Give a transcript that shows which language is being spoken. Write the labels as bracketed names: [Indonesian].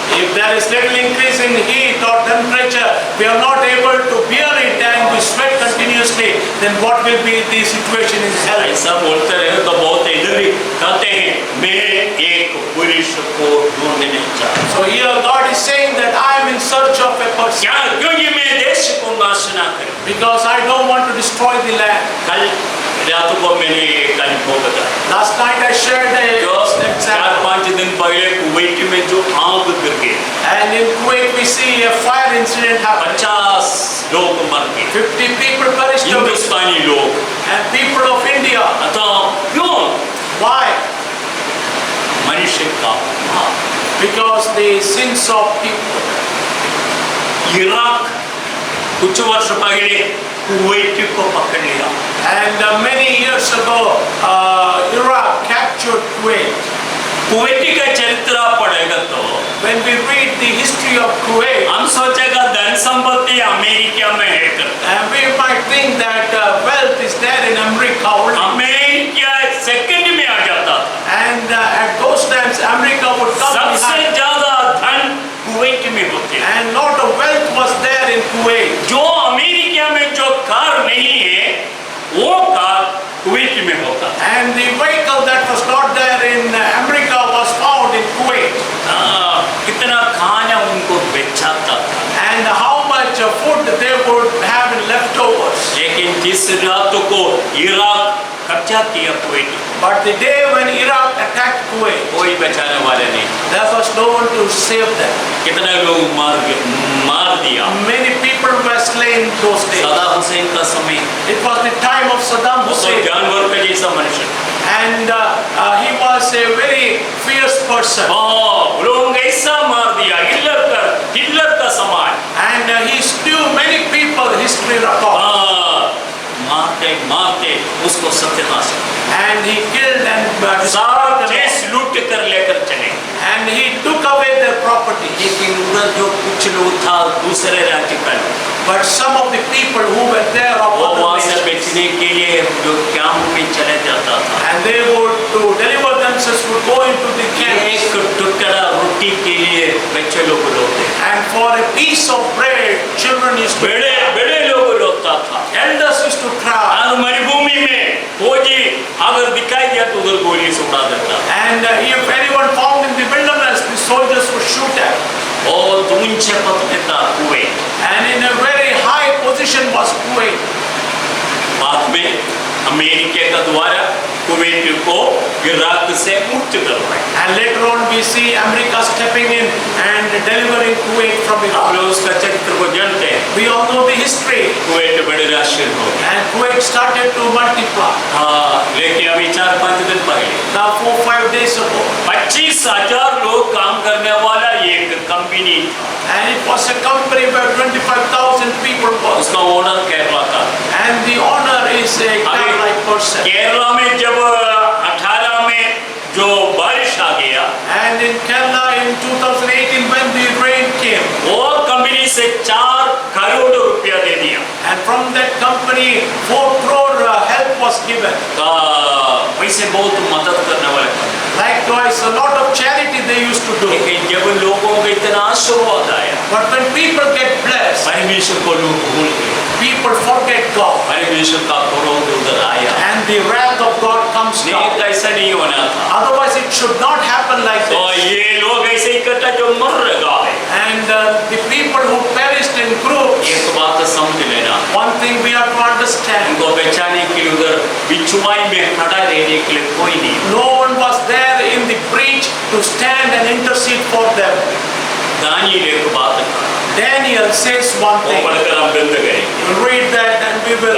[English] If there is little increase in heat or temperature, we are not able to bear it and we sweat continuously, then what will be the situation in hell? [Hindi] ऐसा बोलते रहे तो बहुत इधर ही कहते हैं मैं एक पुरुष को ढूंढने चाहता हूँ। [English] So here God is saying that I am in search of a person. [Hindi] क्या? क्योंकि मैं देश को नाश ना करूं। [English] Because I don't want to destroy the land. [Hindi] कल रात को मैंने एक अनुभव बताया। [English] Last night I shared a [Hindi] जो [English] example. [Hindi] 4-5 दिन पहले कुवैत में जो आग गिर गई, [English] And in Kuwait we see a fire incident happen. [Hindi] 50 लोग मर गए, [English] 50 people perished away. [Hindi] हिंदुस्तानी लोग। [English] And people of India. [Hindi] अतः क्यों? [English] Why? [Hindi] मनुष्य का पाप। [English] Because the sins of people. [Hindi] Iraq कुछ वर्ष पहले कुवैत को पकड़ लिया। [English] And many years ago, Iraq captured Kuwait. [Hindi] Kuwait का चरित्र पढ़ेगा तो [English] When we read the history of Kuwait, [Hindi] हम सोचेगा धन संपत्ति अमेरिका में है करता। [English] and we might think that wealth is there in America only. [Hindi] America second में आ जाता था। [English] And at those times, America would come [Hindi] सबसे [English] behind. [Hindi] ज्यादा धन कुवैत में होते हैं। [English] And lot of wealth was there in Kuwait. [Hindi] जो अमेरिका में जो कार नहीं है, वो कार कुवैत में होता है। [English] And the vehicle that was not there in America was found in Kuwait. [Hindi] कितना खाना उनको बेचाता था। [English] And how much food they would have in leftovers. [Hindi] लेकिन जिस रात को इराक कब्जा किया Kuwait, [English] But the day when Iraq attacked Kuwait, [Hindi] कोई बचाने वाला नहीं। [English] there was no one to save them. [Hindi] कितना लोग मार दिया। [English] Many people were slain those days. [Hindi] Saddam Hussain का समय, [English] It was the time of Saddam [Hindi] वो तो [English] Hussein. [Hindi] जानवर का जैसा मनुष्य। [English] And he was a very fierce person. [Hindi] लोग ऐसा मार दिया, हिटलर का समान। [English] And he slew many people, history records. [Hindi] मारते मारते उसको सत्यानाश, [English] And he killed and [Hindi] सारा [English] destroyed them [Hindi] देश [English] all. [Hindi] लूट कर लेकर चले। [English] And he took away their property. [Hindi] लेकिन उधर जो कुछ लोग था दूसरे राज्य का, [English] But some of the people who were there of [Hindi] वो [English] other [Hindi] वहाँ से [English] nations, [Hindi] बेचने के लिए जो कैंप में चले जाता था। [English] and they would to deliver themselves would go into the camps. [Hindi] एक टुकड़ा रोटी के लिए बच्चे लोग रोते, [English] And for a piece of bread, children used to [Hindi] बड़े [English] cry. [Hindi] बड़े लोग रोता था। [English] Elders used to cry. [Hindi] और मरुभूमि में फौजी अगर दिखाई दिया तो उधर गोली से उड़ा देता। [English] And if anyone found in the wilderness, the soldiers would shoot at. [Hindi] और ऊंचे पद पे था Kuwait. [English] And in a very high position was Kuwait. [Hindi] बाद में अमेरिका का द्वारा कुवैत को इराक से मुक्त करवाया। [English] And later on we see America stepping in and delivering Kuwait from [Hindi] आप [English] Iraq. [Hindi] लोग उसका चरित्र को जानते हैं। [English] We all know the history. [Hindi] Kuwait बड़े राष्ट्र हो गया। [English] And Kuwait started to multiply. [Hindi] लेकिन अभी 4-5 दिन पहले [English] Now 4-5 days ago. [Hindi] 25,000 लोग काम करने वाला एक company, [English] And it was a company where 25,000 people was. [Hindi] उसका ओनर केरला का। [English] And the owner is a Kerala person. [Hindi] Kerala में जब 18 में जो बारिश आ गया, [English] And in Kerala in 2018 when the rain came, [Hindi] वो कंपनी से 4 करोड़ रुपया दे दिया। [English] and from that company 4 crore help was given. [Hindi] वैसे बहुत मदद करने वाले company. [English] Likewise, a lot of charity they used to do. [Hindi] लेकिन जब लोगों को इतना आशीर्वाद आया, [English] But when people get blessed, [Hindi] परमेश्वर को लोग भूल गए, [English] people forget God. [Hindi] परमेश्वर का क्रोध उधर आया। [English] And the wrath of God comes [Hindi] नहीं [English] down. [Hindi] तो ऐसा नहीं होना था। [English] Otherwise, it should not happen like [Hindi] तो [English] this. [Hindi] ये लोग ऐसे इकट्ठा जो मर रहा है, [English] And the people who perished in groups, [Hindi] एक बात समझ लेना, [English] one thing we have to understand, [Hindi] उनको बचाने के लिए उधर बिछुआई में खड़ा रहने के लिए कोई नहीं। [English] no one was there in the breach to stand and intercede for them. [Hindi] Daniel एक बात कहा, [English] Daniel says one [Hindi] वो [English] thing. [Hindi] पढ़कर हम बंद करेंगे। [English] We'll read that and we will